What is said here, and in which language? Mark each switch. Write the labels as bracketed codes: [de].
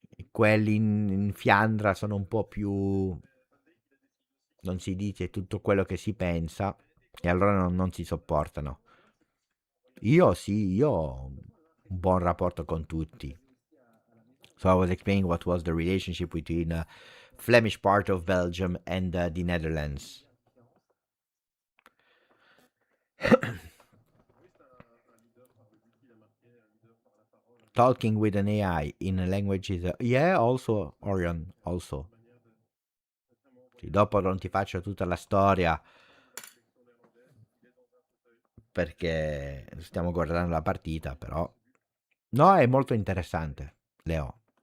[it] Quelli in Fiandra sono un po' più, non si dice tutto quello che si pensa e allora non si sopportano. Io sì, io ho un buon rapporto con tutti. [en] So I was explaining what was the relationship between Flemish part of Belgium and the Netherlands. Talking with an AI in a language is yeah, also Orion, also. [it] Sì, dopo non ti faccio tutta la storia perché stiamo guardando la partita, però no, è molto interessante, Leo.